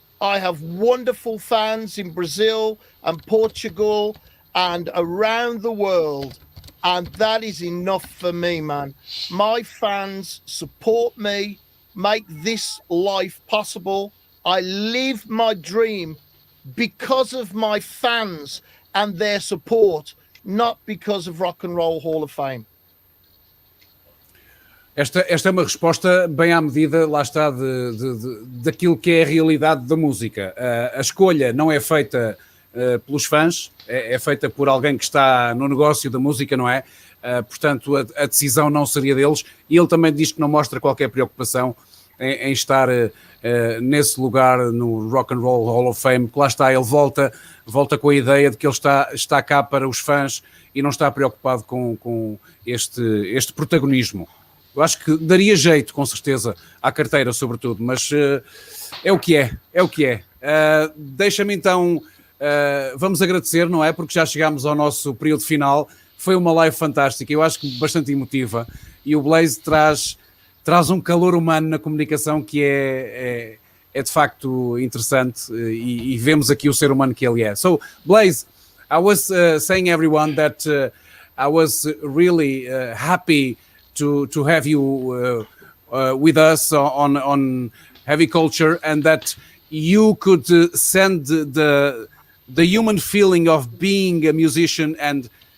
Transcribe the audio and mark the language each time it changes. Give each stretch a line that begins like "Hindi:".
English: I have wonderful fans in Brazil and Portugal and around the world, and that is enough for me, man. My fans support me, make this life possible. I live my dream because of my fans and their support, not because of Rock and Roll Hall of Fame.
Portuguese: Esta é uma resposta bem à medida, lá está, daquilo que é a realidade da música. A escolha não é feita pelos fãs, é feita por alguém que está no negócio da música, não é? Portanto, a decisão não seria deles, e ele também diz que não mostra qualquer preocupação em estar nesse lugar no Rock and Roll Hall of Fame, que lá está, ele volta com a ideia de que ele está cá para os fãs e não está preocupado com este protagonismo. Eu acho que daria jeito, com certeza, à carteira, sobretudo, mas é o que é. Deixa-me então, vamos agradecer, não é? Porque já chegámos ao nosso período final. Foi uma live fantástica, eu acho que bastante emotiva, e o Blaze traz um calor humano na comunicação que é de facto interessante, e vemos aqui o ser humano que ele é.
English: So, Blaze, I was saying everyone that I was really happy to have you with us on Heavy Culture, and that you could send the human feeling of being a musician and